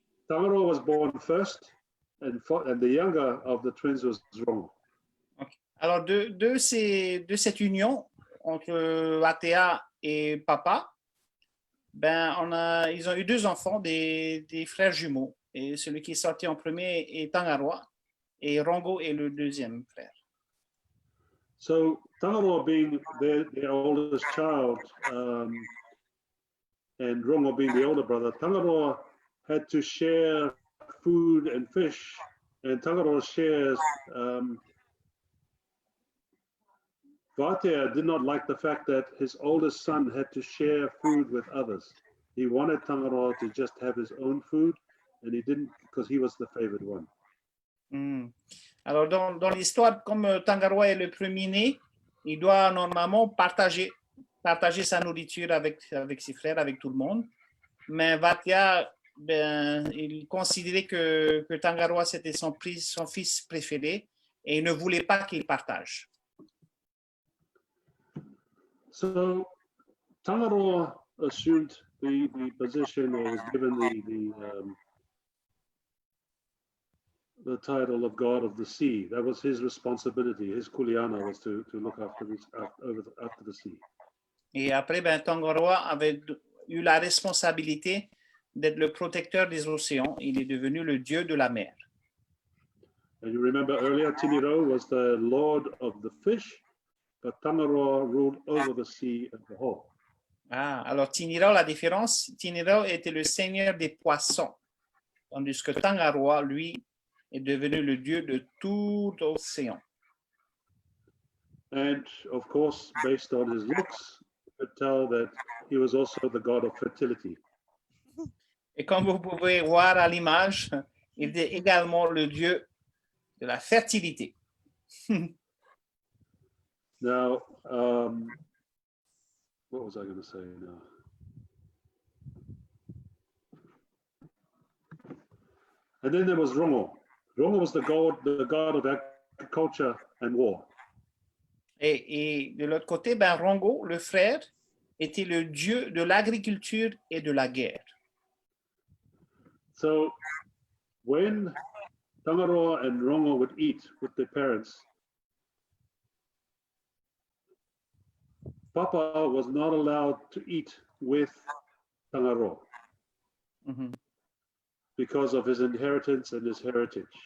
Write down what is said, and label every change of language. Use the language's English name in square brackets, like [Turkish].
[English] Tangaroa was born first, and the younger of the twins was Rongo. Okay. [French] Alors, de cette union entre Vatea et Papa, ben, ils ont eu deux enfants, des frères jumeaux. Et celui qui est sorti en premier est Tangaroa, et Rongo est le deuxième frère. [English] So Tangaroa being their oldest child, and Rongo being the older brother, Tangaroa had to share food and fish, and Tangaroa shares. Vatea did not like the fact that his oldest son had to share food with others. He wanted Tangaroa to just have his own food, and he didn't because he was the favored one. [French] Alors, dans l'histoire, comme Tangaroa est le premier-né, il doit normalement partager sa nourriture avec ses frères, avec tout le monde. Mais Vatea, il considérait que Tangaroa, c'était son fils préféré et il ne voulait pas qu'il partage. [English] So Tangaroa assumed the position, or was given the title of God of the sea. That was his responsibility. His kuleana was to look after the sea. [French] Et après, Tangaroa avait eu la responsabilité d'être le protecteur des océans. Il est devenu le dieu de la mer. [English] And you remember earlier, Tiniro was the lord of the fish, but Tangaroa ruled over the sea as a whole. [French] Ah, alors Tiniro, la différence, Tiniro était le seigneur des poissons, tandis que Tangaroa, lui, est devenu le dieu de tout l'océan. [English] And of course, based on his looks, you could tell that he was also the god of fertility. [French] Et comme vous pouvez voir à l'image, il est également le dieu de la fertilité. [English] Now, what was I going to say now? And then there was Rongo. Rongo was the god of agriculture and war. [French] Et de l'autre côté, Rongo, le frère, était le dieu de l'agriculture et de la guerre. [English] So when Tangaroa and Rongo would eat with their parents, Papa was not allowed to eat with Tangaroa because of his inheritance and his heritage.